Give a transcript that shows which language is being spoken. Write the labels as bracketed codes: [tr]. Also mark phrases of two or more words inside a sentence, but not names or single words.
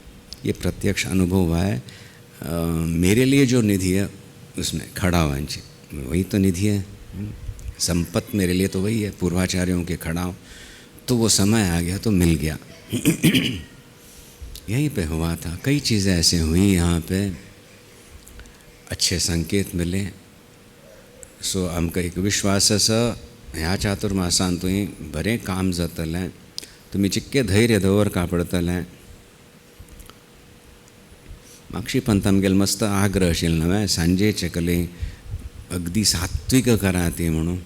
[hi] ये प्रत्यक्ष अनुभव हुआ है। मेरे लिए जो निधि है उसमें खड़ा वांछित वही तो निधि है। संपत्ति मेरे लिए तो वही है, पूर्वाचार्यों के खड़ाव। तो वो समय आ गया तो मिल गया। यहीं पे हुआ था, कई चीज़ें ऐसे हुई यहाँ पे, अच्छे संकेत मिले। [kok] सो आमकां एक विश्वास आसा ह्या चातुर्मासांतूय बरें काम जातलें, तुमी जितकें धैर्य दवरता पडटलें। मागशी पंत आमगेलो मस्त आग्रह आशिल्लो न्हय, सांजेचे कले अगदी सात्वीक करा ती म्हणून।